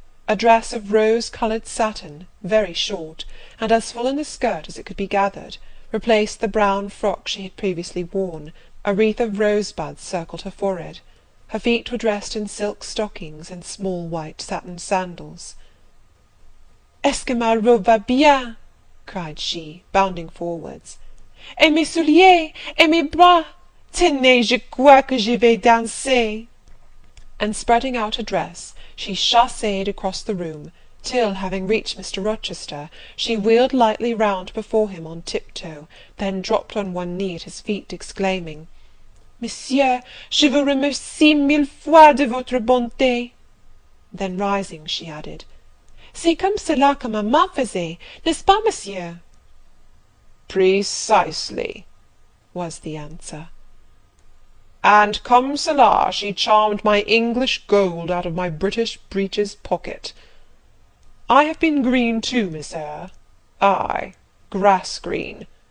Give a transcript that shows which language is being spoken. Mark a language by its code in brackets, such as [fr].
[en] A dress of rose-coloured satin, very short, and as full in the skirt as it could be gathered, replaced the brown frock she had previously worn. A wreath of rosebuds circled her forehead. Her feet were dressed in silk stockings and small white satin sandals. [fr] "Est-ce que ma robe va bien?" [en] cried she, bounding forwards. [fr] "Et mes souliers, et mes bras! Tenez, je crois que je vais danser." [en] And spreading out her dress, she chassed across the room, till, having reached Mr. Rochester, she wheeled lightly round before him on tiptoe, then dropped on one knee at his feet, exclaiming, [fr] "Monsieur, je vous remercie mille fois de votre bonté." [en] Then rising, she added, [fr] "C'est comme cela que maman faisait, n'est-ce pas, monsieur?" [en] "Precisely," was the answer. "And [fr] comme cela [en] she charmed my English gold out of my British breeches pocket. I have been green too, Miss Eyre. Ay, grass green.